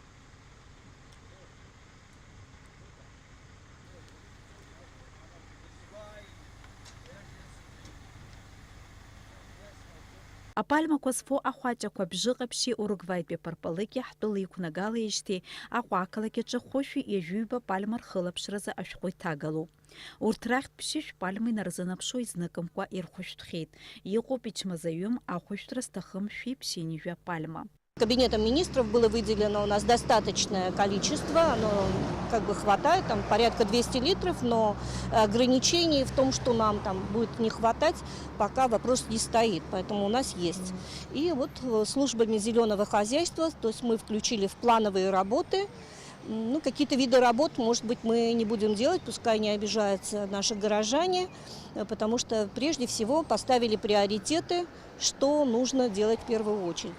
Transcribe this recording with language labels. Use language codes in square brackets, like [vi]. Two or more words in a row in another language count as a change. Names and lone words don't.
[ab] Апальмақәа зфо ахәаҷақәа бжьыҟаԥшьи Уругваитәи апарпалыкьи ҳтәыла иқәнагалеижьҭеи Аҟәа ақалақь аҿы хәышәи ҩажәиҩба пальма рхылаԥшразы ашәҟәы иҭагалоу. Урҭ рахьтә ԥшьышә пальма инарзынапшуа изныкымкәа ирхәышәтәхьеит. Иҟоуп ичмазаҩым ахәышәтәра зҭахым шәи-ԥшьынҩажәа пальма. [ru] Кабинетом министров было выделено у нас достаточное количество, оно как бы хватает, там порядка 200 литров, но ограничений в том, что нам там будет не хватать, пока вопрос не стоит, поэтому у нас есть. И вот службами зеленого хозяйства, то есть мы включили в плановые работы, ну, какие-то виды работ, может быть, мы не будем делать, пускай не обижаются наши горожане, потому что прежде всего поставили приоритеты, что нужно делать в первую очередь.